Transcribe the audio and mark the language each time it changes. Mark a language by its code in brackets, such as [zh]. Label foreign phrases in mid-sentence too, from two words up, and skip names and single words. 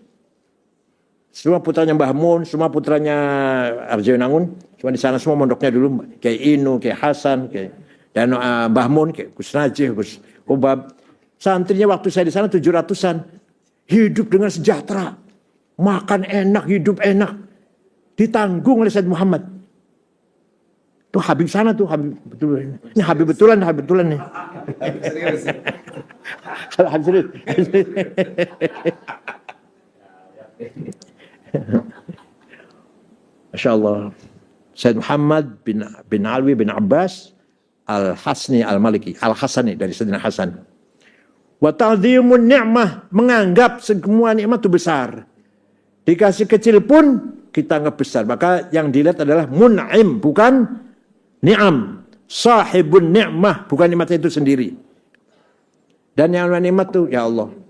[id] Semua putranya Mbah Mun, semua putranya Arjuna Nangun, cuma di sana semua mondoknya dulu kayak Inu, kayak Hasan, dan Mbah Mun, kayak Gus Najih, Gus Ubab. Santrinya waktu saya di sana 700-an, hidup dengan sejahtera, makan enak, hidup enak, ditanggung oleh Said Muhammad. Tuh Habib sana tuh, Habib betulan. Ini Habib betulan nih. Habib serius. [ar] ما شاء الله. [id] Said Muhammad bin Alwi bin Abbas Al-Hasni Al-Maliki, Al-Hasani dari Sayyidina Hasan. [ar] وتعظيم النعمة, [id] menganggap semua nikmat itu besar. Dikasih kecil pun kita anggap besar. Maka yang dilihat adalah mun'im, bukan ni'am. [ar] صاحب النعمة, [id] bukan nikmat itu sendiri. Dan yang nikmat itu ya Allah.